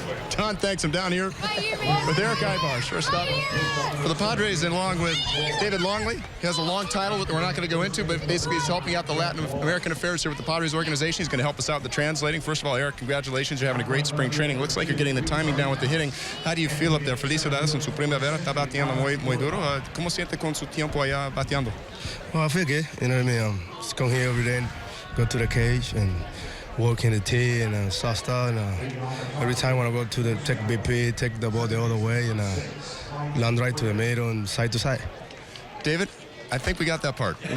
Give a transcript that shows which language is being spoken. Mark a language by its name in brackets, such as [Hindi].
[English] Don, thanks. I'm down here with Eric Ibar, shortstop for the Padres, and along with David Longley. He has a long title that we're not going to go into, but basically he's helping out the Latin American affairs here with the Padres organization. He's going to help us out with the translating. First of all, Eric, congratulations. You're having a great spring training. Looks like you're getting the timing down with the hitting. How do you feel up there? [Spanish] Felicidades en su primavera. Está bateando muy duro. ¿Cómo siente con su tiempo allá bateando? [English] Well, I feel good. You know what I mean? Just come here every day and go to the cage and work in the tee and soft start. And every time when I go to the take BP, take the ball the other way and land right to the middle and side to side. David, I think we got that part.